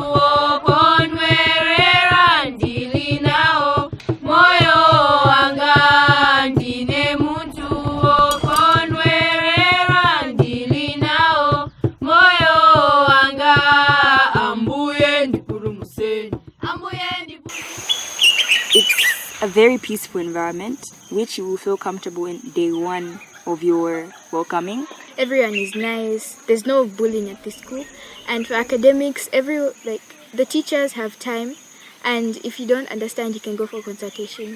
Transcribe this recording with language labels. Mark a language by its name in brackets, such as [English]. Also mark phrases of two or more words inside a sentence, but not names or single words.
[Nyanja] okondwerera ndilinao moyo wanga ndine muntu okondwerera ndilinao moyo wanga ambuye ndipulumuseni ambuye [English] It's a very peaceful environment, which you will feel comfortable in day one of your welcoming. Everyone is nice. There's no bullying at this school. And for academics, the teachers have time. And if you don't understand, you can go for consultation.